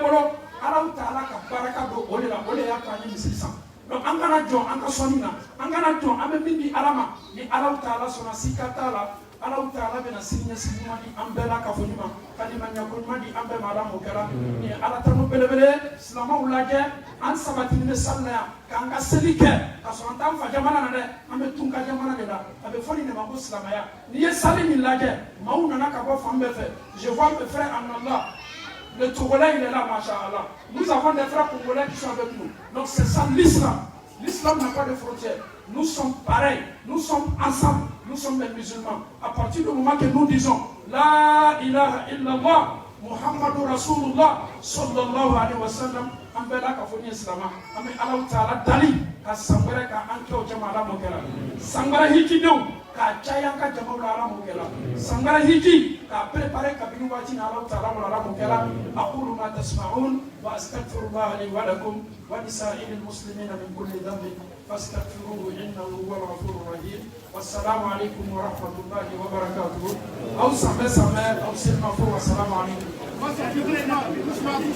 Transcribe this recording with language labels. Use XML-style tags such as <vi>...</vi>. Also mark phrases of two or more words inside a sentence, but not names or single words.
<bm>bolo Ala Taala ka baraka don o de la o de y'a to an ye misiri san donc an kana jɔn an ka sɔnni na an kana jɔn an bɛ min di Ala ma ni Ala Taala sɔnna sika t'a la Ala Taala bɛna sini ɲɛsigi ɲuman di an bɛɛ la k'a fɔ ɲuman ka limaniya ko ɲuman di an bɛɛ ma Ala m'o kɛra nin ye Ala tanu belebele silamɛw lajɛ an sabatini bɛ sali la yan k'an ka seli kɛ ka sɔrɔ an t'an fa jamana na dɛ an bɛ tun ka jamana de la a bɛ fɔ nin de ma ko silamɛya n'i ye sali nin lajɛ maaw nana ka bɔ fan bɛɛ fɛ</bm> <fr>je vois mes frères en Allah. Le Togolais, il est là, Masha'Allah. Nous avons des frères congolais qui sont avec nous. Donc c'est ça l'islam. L'islam n'a pas de frontières. Nous sommes pareils. Nous sommes ensemble. Nous sommes des musulmans. À partir du moment que nous disons</fr> <ar>لا إله إلا الله محمد رسول الله صلى الله عليه وسلم,</ar> <bm>an bɛɛ la ka fɔ ni silamɛ an bɛ Ala Taala dali ka san wɛrɛ ka an kɛ o jama Ala m'o kɛra san wɛrɛ hijidenw k'a caya an ka jamaw la Ala m'o kɛra san wɛrɛ hiji k'a préparer kabini waati ni Ala Taala bolo Ala m'o kɛra</bm> <ar>أقول ما تسمعون وأستغفر الله لي ولكم ولسائر المسلمين من كل ذنب فاستغفروه إنه هو الغفور الرحيم والسلام عليكم ورحمة الله وبركاته</ar> <bm>aw samɛ aw selima fo</bm> <ar>والسلام عليكم</ar>